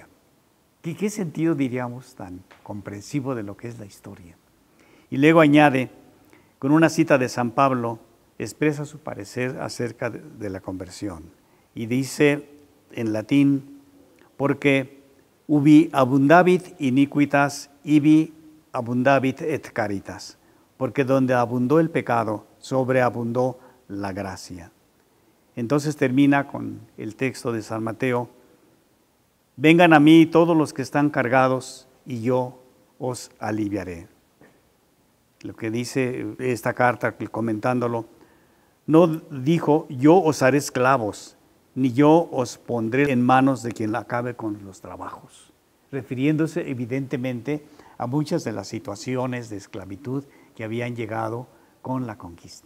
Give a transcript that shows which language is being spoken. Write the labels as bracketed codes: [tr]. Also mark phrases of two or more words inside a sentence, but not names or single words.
[es] ¿Qué sentido diríamos tan comprensivo de lo que es la historia? Y luego añade, con una cita de San Pablo, expresa su parecer acerca de la conversión. Y dice en latín: porque [la] ubi abundavit iniquitas, ibi abundavit et caritas. [es] Porque donde abundó el pecado, sobreabundó la gracia. Entonces termina con el texto de San Mateo: vengan a mí todos los que están cargados, y yo os aliviaré. Lo que dice esta carta, comentándolo, no dijo yo os haré esclavos, ni yo os pondré en manos de quien acabe con los trabajos, refiriéndose evidentemente a muchas de las situaciones de esclavitud que habían llegado con la conquista.